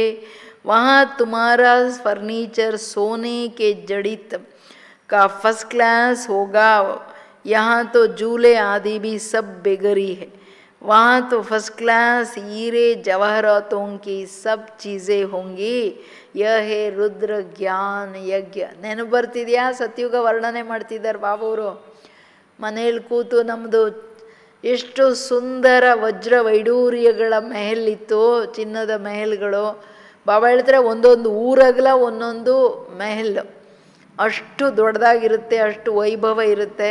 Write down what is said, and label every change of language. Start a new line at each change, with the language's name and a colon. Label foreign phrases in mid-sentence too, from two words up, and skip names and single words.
Hindi: वहाँ तुम्हारा फर्नीचर सोने के जड़ित का
English: first class
Hindi: होगा. यहाँ तो झूले आदि भी सब बेगरी है. वहाँ तो
English: first class
Hindi: हीरे जवाहरातों की सब चीज़ें होंगी. यह है रुद्र ज्ञान यज्ञ.
Kannada: ನೆನಪು ಬರ್ತಿದೆಯಾ? ಸತ್ಯುಗ ವರ್ಣನೆ ಮಾಡ್ತಿದ್ದಾರೆ ಬಾಬವರು. ಮನೇಲಿ ಕೂತು ನಮ್ಮದು ಎಷ್ಟು ಸುಂದರ ವಜ್ರ ವೈಡೂರ್ಯಗಳ ಮೆಹಲಿತ್ತು, ಚಿನ್ನದ ಮೆಹಲ್ಗಳು. ಬಾಬಾ ಹೇಳ್ತಾರೆ ಒಂದೊಂದು ಊರಗಲ ಒಂದೊಂದು ಮೆಹಲ್, ಅಷ್ಟು ದೊಡ್ಡದಾಗಿರುತ್ತೆ, ಅಷ್ಟು ವೈಭವ ಇರುತ್ತೆ.